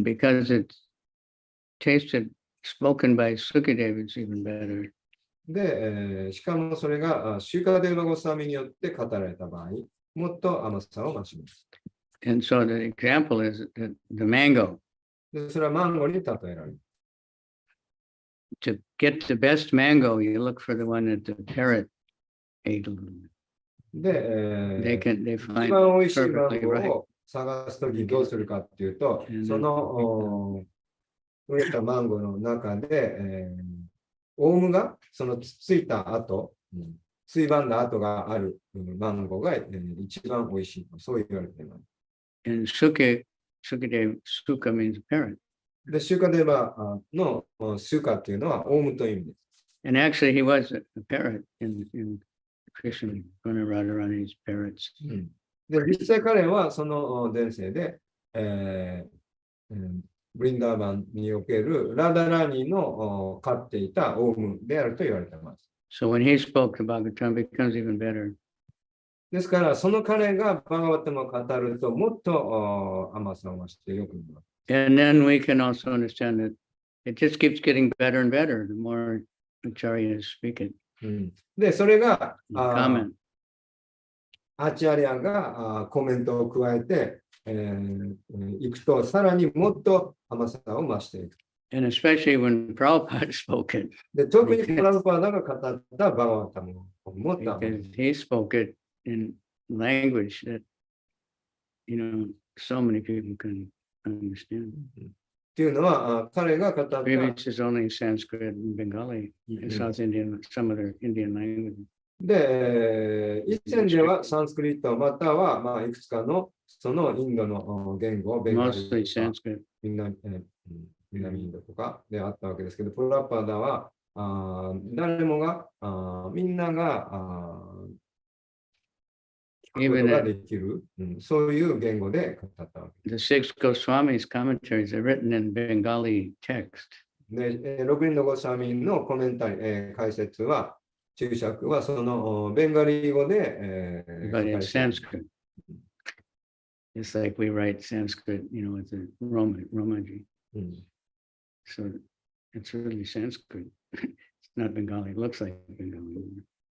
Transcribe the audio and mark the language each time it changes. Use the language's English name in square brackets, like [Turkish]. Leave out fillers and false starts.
[English] And because it's tasted, spoken by Sukadeva, it's even better. [Japanese] で、しかもそれがシュカデーバ・ゴスワミによって語られた場合、もっと甘さを増します。 [English] And so the example is that the mango. [Japanese] で、それはマンゴーに例えられる。 [English] To get the best mango, you look for the one that the parrot ate a little bit. [Japanese] で、 [English] They [Japanese] 一 [English] find [Japanese] 番美味しいマン [English] perfectly [Japanese] ゴー [English] right. [Japanese] を探すときどうするかっていうと、その植えたマンゴーの中で、オウムがそのついた後、ついばんだ跡があるマンゴーが一番美味しいと、そう言われています。 [English] And Sukadeva, Suka means parrot. [Japanese] で、シュカデーバのシュカっていうのはオウムという意味です。 [English] And actually, he was a parrot in Krishna, going to run around these parrots. [Japanese] で、実際彼はその前世で、ブリンダーバンにおけるラダラーニの飼っていたオウムであると言われています。 [English] So when he spoke about Bhagavatam, it becomes even better. [Japanese] ですから、その彼がバガバタムを語ると、もっと甘さを増してよくなります。 [English] And then we can also understand that it just keeps getting better and better the more acharyas speak it. [Japanese] で、それが、 [English] Comment. [Japanese] アチャリアがコメントを加えて、いくと、さらにもっと甘さを増していく。 [English] And especially when Prabhupada spoke it, [Japanese] で、特にプラブパーダが語ったバガバタムをもっと甘い。 [English] because he spoke it in language that, so many people can understand. [Japanese] っていうのは、彼が語った、 [English] Previous is only Sanskrit and Bengali, South Indian, some other Indian language. [Japanese] で、以前ではサンスクリットまたは、いくつかのそのインドの言語、ベンガリ [English] Mostly [Japanese] とか [English] Sanskrit. [Japanese] 南インドとかであったわけですけど、プラパダは誰もがみんなが聞くことができる、そういう言語で語ったわけです。 [English] The six Goswamis' commentaries are written in Bengali text. [Japanese] で、6人のゴスワミのコメンタリー、解説は、注釈はそのベンガリ語で、 [English] But in Sanskrit, it's like we write Sanskrit, with the Romaji. So it's really Sanskrit. It's not Bengali. It looks like Bengali.